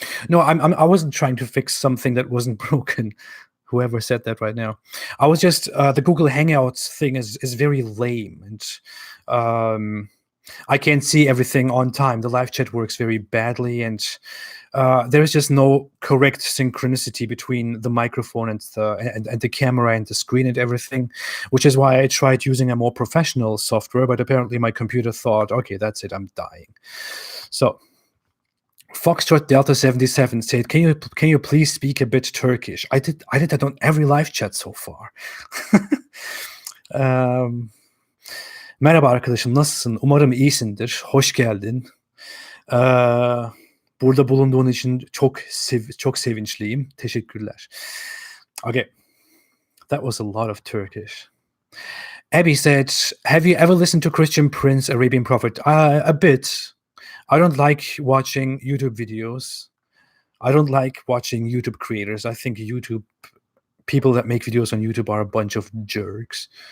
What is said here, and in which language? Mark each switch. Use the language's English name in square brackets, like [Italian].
[English] No, I wasn't trying to fix something that wasn't broken. Whoever said that right now, I was just the Google Hangouts thing is very lame, and um, I can't see everything on time. The live chat works very badly, and there's just no correct synchronicity between the microphone and the camera and the screen and everything, which is why I tried using a more professional software. But apparently, my computer thought, "Okay, that's it. I'm dying." So. Foxtrot Delta 77 said, "Can you please speak a bit Turkish?" I did that on every live chat so far. [Turkish] Merhaba arkadaşım, nasılsın? Umarım iyisindir. Hoş geldin. Burada bulunduğun için çok sevinçliyim. Teşekkürler. [English] Okay, that was a lot of Turkish. Abby said, "Have you ever listened to Christian Prince, Arabian Prophet?" A bit. I don't like watching YouTube videos. I don't like watching YouTube creators. I think people that make videos on YouTube are a bunch of jerks.